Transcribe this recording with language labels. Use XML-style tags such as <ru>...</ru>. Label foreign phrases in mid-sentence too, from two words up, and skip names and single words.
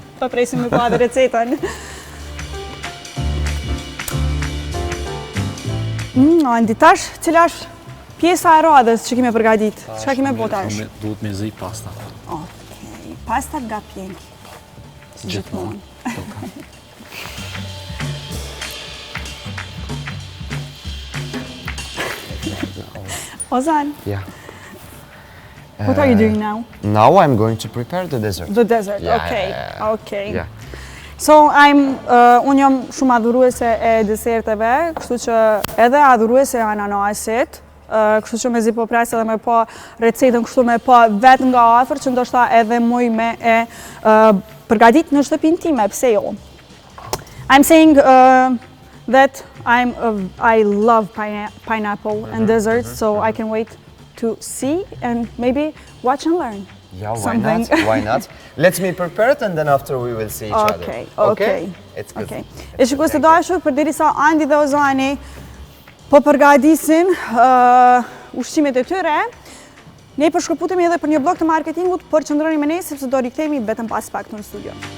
<sq>Pa presim me pa dhe recetën. Andi, tash, cila është pjesa e radhës që kime përgadit? Çka kime bo tash? Duhet me zi pasta. Okej, pasta nga pjenki. Gjithmonë.</sq> <en>Ozan, Yeah. what are you doing now? Now I'm going to prepare the dessert. The dessert, Yeah, okay, yeah. okay. Yeah.</en> <sq>So, unë jam shumë adhuruese e deserteve, kështu që edhe adhuruese e ananasit, kështu që me zi po presë edhe me pa recetën, kështu me pa vetë nga afër, që ndoshta edhe muj me e përgatit në shtëpinë time, pse jo.</sq> <en>I'm saying that I love pineapple and desserts, so I can wait to see and maybe watch and learn. Yeah, why Something. not? Why not? Let me prepare it and then after we will see each other. Okay. It's good. Okay.</en> <sq>E shikues të dashur, përderisa Andi dhe Ozani po përgatisin ushqimet e tyre, ne përshkëputemi edhe për një blog të marketingut, por qëndroni me ne sepse do rikthehemi vetëm pas pak në studio.</sq>